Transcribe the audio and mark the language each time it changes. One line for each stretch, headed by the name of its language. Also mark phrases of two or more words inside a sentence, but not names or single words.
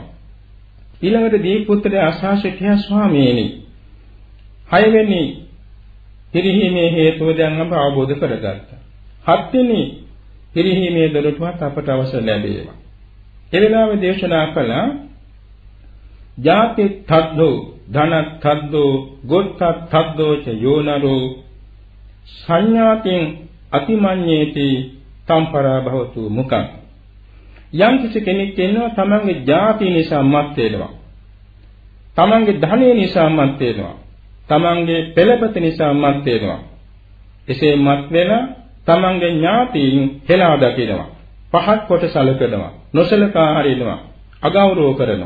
Sinhala: ඊළඟට දීපුත්‍රය අසාසිටිය ස්වාමීනි 6 වෙනි පිරිහීමේ හේතුව දැන් අප අවබෝධ කරගත්තා. 7 වෙනි පිරිහීමේ දොරටුවත් අපට අවශ්‍ය ලැබේවා. ඒ වෙලාවේ දේශනා කළා
Pali: ජාති තද්දෝ ධන තද්දෝ ගොත්ත තද්දෝ ච යෝනරෝ සංඥාතින් අතිමඤ්ඤේති තම්පරා භවතු මුඛං.
Sinhala: යම් කිසි කෙනෙක් ඉන්නවා තමන්ගේ ජාති නිසා මත් වෙනවා. තමන්ගේ ධනය නිසා මත් වෙනවා. තමන්ගේ පෙළපත නිසා මත් වෙනවා. එසේ මත් වෙලා තමන්ගේ ඥාතීන් හෙලා දකිනවා. පහත් කොට සැලකනවා. නොසලකා හරිනවා. අගෞරව කරනවා.